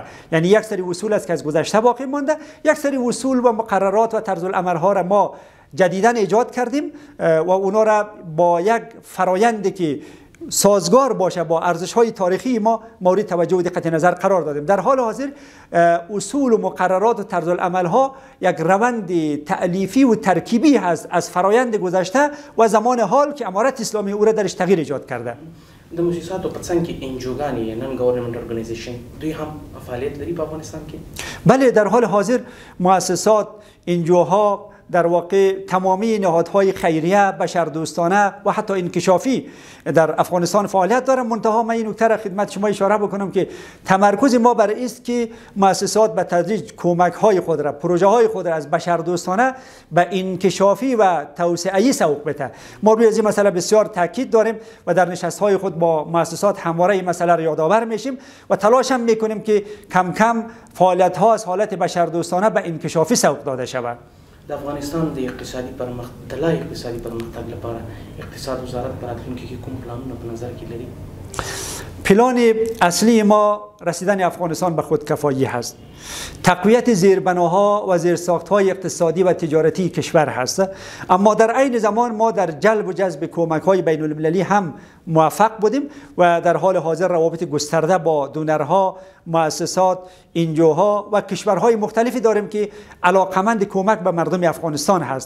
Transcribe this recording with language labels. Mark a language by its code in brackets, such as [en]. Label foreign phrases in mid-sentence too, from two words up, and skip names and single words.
[fa] یعنی یک سری اصول است که از گذشته باقی مانده، یک سری اصول و مقررات و طرز العمل‌ها را ما جدیداً ایجاد کردیم و اونا را با یک فرایندی که سازگار باشه با ارزش‌های تاریخی ما مورد توجه و دقت نظر قرار دادیم. در حال حاضر اصول و مقررات و طرز العمل‌ها یک روند تألیفی و ترکیبی هست از فرایند گذشته و زمان حال که امارت اسلامی او را درش تغییر ایجاد کرده. [ps] د مؤسساتو په څنګ کې انجوګانې [en] non government organization [ps] دوی هم فعالیت لري په افغانستان کې؟ [fa] بله، در حال حاضر مؤسسات، انجوها، در واقع تمامی نهادهای خیریه، بشردوستانه و حتی انکشافی در افغانستان فعالیت دارند. منتها من این نکته را خدمت شما اشاره بکنم که تمرکز ما بر این است که مؤسسات به تدریج کمک‌های خود را، پروژه‌های خود را از بشردوستانه به انکشافی و توسعه‌ای سوق بده. ما روی این مسئله بسیار تاکید داریم و در نشست‌های خود با مؤسسات همواره این مسئله را یادآور میشیم و تلاش هم میکنیم که کم کم فعالیت‌ها از حالت بشردوستانه به انکشافی سوق داده شود. [ps] د افغانستان د اقتصادي پرمختګ د لا اقتصادي پرمختګ لپاره اقتصاد وزارت په راتلونکي کې کوم پلانونه په نظر کې لري؟ [fa] پلان اصلی ما رسیدن افغانستان به خودکفایی هست. تقویت زیربناها و زیرساخت‌های اقتصادی و تجارتی کشور هست، اما در عین زمان ما در جلب و جذب کمک‌های بین‌المللی هم موفق بودیم و در حال حاضر روابط گسترده با دونرها، مؤسسات، انجوها و کشورهای مختلفی داریم که علاقمند کمک به مردم افغانستان هست.